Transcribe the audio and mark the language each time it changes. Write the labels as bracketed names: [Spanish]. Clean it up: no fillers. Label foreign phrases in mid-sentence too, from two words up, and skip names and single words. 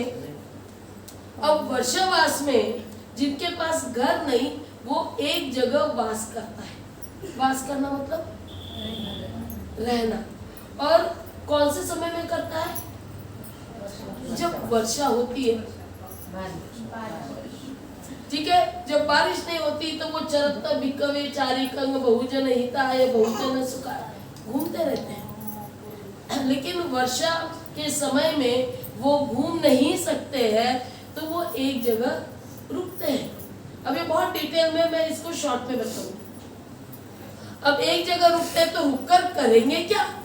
[Hindi] अब वर्षावास में जिनके पास घर नहीं वो एक जगह वास करता है। वास करना मतलब रहना। और कौन से समय में करता है? जब वर्षा होती है, ठीक है। जब बारिश नहीं होती तो वो [Pali] चरत भिक्खवे चारिकंग बहुजन हिताय बहुजन सुखाय [Hindi] घूमते रहते हैं। लेकिन वर्षा के समय में वो घूम नहीं सकते हैं तो वो एक जगह रुकते हैं। अब ये बहुत डिटेल में मैं इसको शॉर्ट में बताऊंगी। अब एक जगह रुकते हैं तो रुककर करेंगे क्या?